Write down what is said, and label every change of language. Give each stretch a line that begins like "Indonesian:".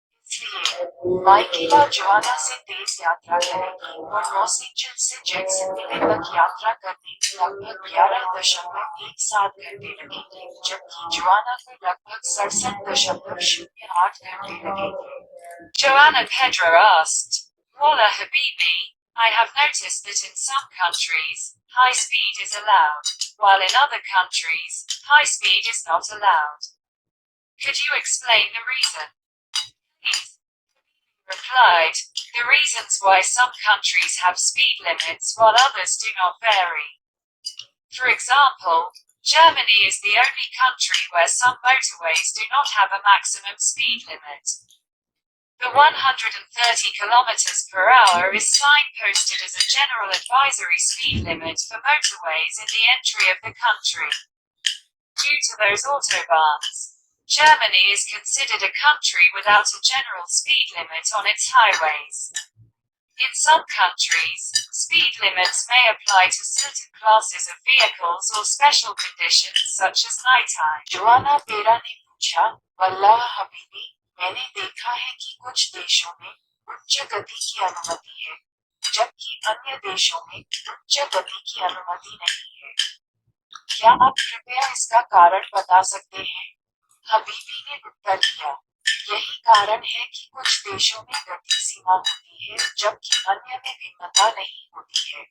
Hindi: इसलिए माइकेला जोआना से तेज यात्रा करेगी और लॉस एंजल्स से जैक्सनविले तक यात्रा करने में लगभग 11.17 घंटे लगेंगे, जबकि जोआना को लगभग 67.08 घंटे लगेंगे।
English: Joanna Pedra asked, Walla Habibi, I have noticed that in some countries, high speed is allowed, while in other countries, high speed is not allowed. Could you explain the reason? Please. Replied, the reasons why some countries have speed limits while others do not vary. For example, Germany is the only country where some motorways do not have a maximum speed limit. The 130 kilometers per hour is signposted as a general advisory speed limit for motorways in the entry of the country. Due to those autobahns, Germany is considered a country without a general speed limit on its highways. In some countries, speed limits may apply to certain classes of vehicles or special conditions such as nighttime.
Hindi: Joanna पेरा ने पूछा, वल्लाह हबीबी, मैंने देखा है कि कुछ देशों में उच्च गति की अनुमति है, जबकि अन्य देशों में उच्च गति की अनुमति नहीं है। क्या आप कृपया इसका कारण बता सकते हैं? हबीबी ने उत्तर दिया, यही कारण है कि कुछ देशों में गति सीमा होती है जबकि अन्य में भिन्नता नहीं होती है।